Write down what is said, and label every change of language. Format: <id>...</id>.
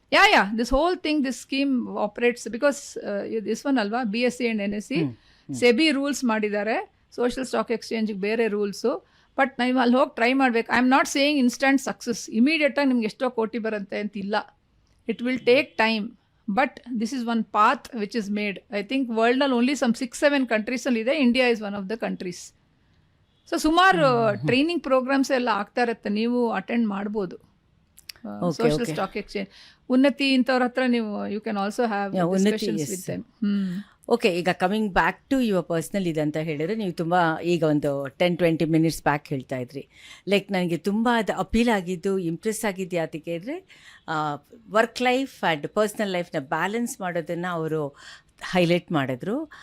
<en>yeah this whole thing, this scheme operates because this one ಅಲ್ವಾ, BSE and NSE</en> <kn>SEBI rules ಮಾಡಿದ್ದಾರೆ. Social stock ಎಕ್ಸ್ಚೇಂಜಿಗೆ ಬೇರೆ rules. But ನೀವು ಅಲ್ಲಿ ಹೋಗಿ try ಮಾಡಬೇಕು.</kn> <en>I am not saying instant success,</en> <kn>ಇಮಿಡಿಯೇಟಾಗಿ ನಿಮ್ಗೆ ಎಷ್ಟೋ ಕೋಟಿ ಬರುತ್ತೆ ಅಂತಿಲ್ಲ.</kn> <en>It will take time. But this is one path which is made. I think world ನಲ್ಲಿ only some 6-7 countries</en> <kn>ಅಲ್ಲಿ ಇದೆ.</kn> <en>India is one of the countries.</en> <kn>So ಸುಮಾರು ಟ್ರೈನಿಂಗ್ ಪ್ರೋಗ್ರಾಮ್ಸ್ ಎಲ್ಲ ಆಗ್ತಾ ಇರುತ್ತೆ, ನೀವು ಅಟೆಂಡ್ ಮಾಡ್ಬೋದು. ಸೋಷಿಯಲ್ ಸ್ಟಾಕ್ ಎಕ್ಸ್ಚೇಂಜ್, ಉನ್ನತಿ ಇಂಥವ್ರ ಹತ್ರ ನೀವು</kn> <en>You can also have discussions with them.</en> <kn>Okay, ಈಗ</kn> <en>coming back to your personal</en> <kn>ಇದಂತ ಹೇಳಿದ್ರೆ, ನೀವು ತುಂಬ ಈಗ ಒಂದು 10-20 minutes ಬ್ಯಾಕ್ ಹೇಳ್ತಾ ಇದ್ರಿ, ಲೈಕ್ ನನಗೆ ತುಂಬ ಅದು ಅಪೀಲ್ ಆಗಿದ್ದು, ಇಂಪ್ರೆಸ್ ಆಗಿದ್ದು ಯಾತಕ್ಕೆ ಅಂದರೆ work life and personal ಲೈಫ್ನ balance ಮಾಡೋದನ್ನು ಅವರು ಹೈಲೈಟ್ ಮಾಡಿದ್ರು.</kn>